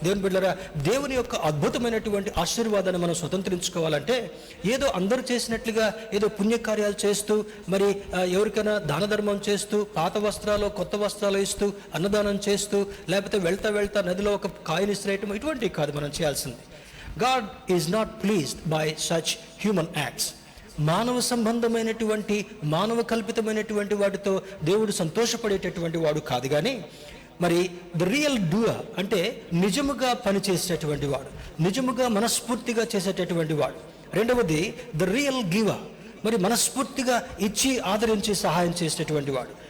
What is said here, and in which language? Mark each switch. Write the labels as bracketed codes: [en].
[te] దేవుని బిడ్డలారా, దేవుని యొక్క అద్భుతమైనటువంటి ఆశీర్వాదాన్ని మనం స్వతంత్రించుకోవాలంటే ఏదో అందరూ చేసినట్లుగా ఏదో పుణ్యకార్యాలు చేస్తూ, మరి ఎవరికైనా దాన ధర్మం చేస్తూ, పాత వస్త్రాలు కొత్త వస్త్రాలు ఇస్తూ, అన్నదానం చేస్తూ, లేకపోతే వెళ్తా నదిలో ఒక కాయని ఇసిరేయటం, ఇటువంటివి కాదు మనం చేయాల్సింది. [en] God is not pleased by such human acts. [te] మానవ సంబంధమైనటువంటి, మానవ కల్పితమైనటువంటి వాటితో దేవుడు సంతోషపడేటటువంటి వాడు కాదు. కానీ మరి ద రియల్ డూయర్ అంటే నిజముగా పనిచేసేటటువంటి వాడు, నిజముగా మనస్ఫూర్తిగా చేసేటటువంటి వాడు. 2వది ద రియల్ గివర్, మరి మనస్ఫూర్తిగా ఇచ్చి ఆదరించి సహాయం చేసేటటువంటి వాడు.